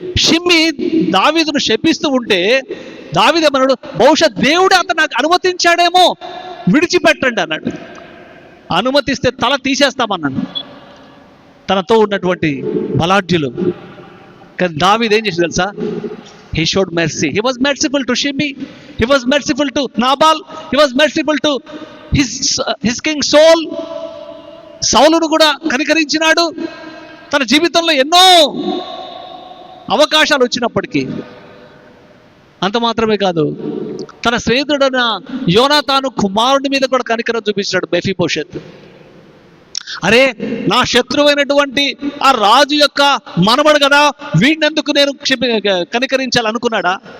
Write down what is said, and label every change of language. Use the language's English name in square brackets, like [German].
[Telugu] షిమ్మి దావీదును శపిస్తూ ఉంటే దావీదు ఏమన్నాడు? బహుశా దేవుడు అతను నాకు అనుమతించాడేమో, విడిచిపెట్టండి అన్నాడు. అనుమతిస్తే తల తీసేస్తామన్నాడు తనతో ఉన్నటువంటి బలాఢ్యులు. కానీ దావీదు ఏం చేసి తెలుసా? [English] He showed mercy. He was merciful to Shimei. He was merciful to Nabal. He was merciful to his king Saul. [Telugu] సౌలును కూడా కనికరించినాడు. తన జీవితంలో ఎన్నో అవకాశాలు వచ్చినప్పటికీ. అంత మాత్రమే కాదు, తన స్నేహితుడైన యోనాతాను కుమారుడి మీద కూడా కనికరం చూపించాడు మెఫీబోషెత్. అరే, నా శత్రువైనటువంటి ఆ రాజు యొక్క మనవడు కదా, వీడినందుకు నేను కనికరించాలనుకున్నాడా?